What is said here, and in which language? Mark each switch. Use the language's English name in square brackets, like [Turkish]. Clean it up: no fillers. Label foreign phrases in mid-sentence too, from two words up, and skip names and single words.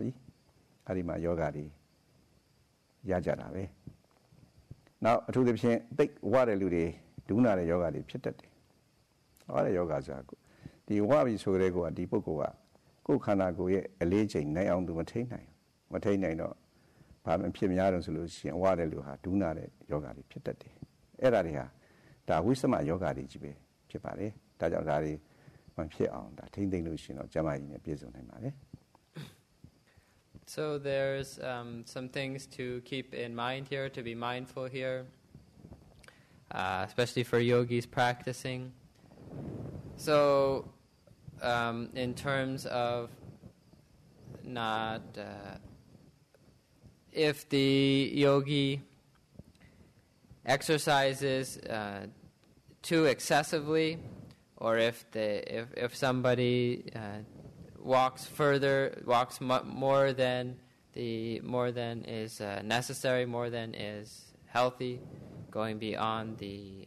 [Burmese] ပြီအဲ့ဒီမှာယောဂါတွေရကြတာပဲနောက်အထူးသဖြင့်သိဝတဲ့လူတွေဒုနာတဲ့ယောဂါတွေဖြစ်တတ်တယ်ဟောတဲ့ယောဂါဆိုတာဒီဝပြီဆိုတဲ့ကောဒီပုဂ္ဂိုလ်ကကိုယ်ခန္ဓာကိုယ်ရဲ့အလေးချိန်နိုင်အောင်သူမထိန်းနိုင်တော့ဘာမှဖြစ်များတော့ဆိုလို့ရှိရင်ဝတဲ့လူဟာဒုနာတဲ့ယောဂါတွေဖြစ်တတ်တယ်အဲ့ဒါတွေဟာဒါဝိသမယောဂါတွေကြီးပဲဖြစ်ပါတယ်ဒါကြောင့်ဒါတွေမဖြစ်အောင်ဒါထိန်းသိမ်းလို့ရှိရင်တော့ကျမကြီးနဲ့ပြည့်စုံနိုင်ပါတယ် [English] So there's some things to keep in mind here, to be mindful here, especially for yogis practicing. So in terms of not, if the yogi exercises too excessively, or if somebody walks more than is necessary, more than is healthy, going beyond the